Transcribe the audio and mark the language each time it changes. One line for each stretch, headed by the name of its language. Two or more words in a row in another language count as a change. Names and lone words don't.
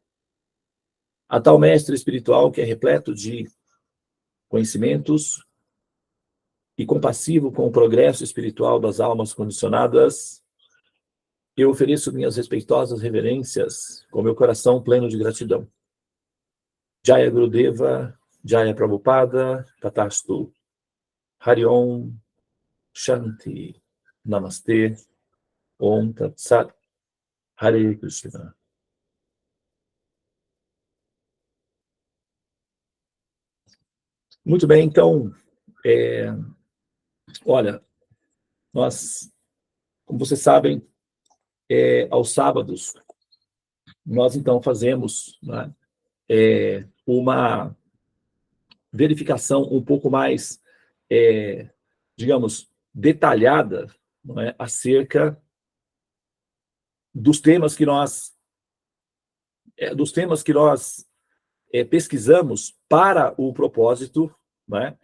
Portuguese: A tal mestre espiritual que é repleto de conhecimentos e compassivo com o progresso espiritual das almas condicionadas, eu ofereço minhas respeitosas reverências com meu coração pleno de gratidão.
Sanskrit: जय गुरुदेव, जय प्रभुपाद, तथास्तु, हरि ॐ, शान्ति, नमस्ते, ॐ तत् सत्, हरे कृष्ण.
Portuguese: Muito bem, então, olha, nós, como vocês sabem, aos sábados, nós então fazemos, né, uma verificação um pouco mais, digamos, detalhada, não é, acerca dos temas que nós pesquisamos para o propósito, né?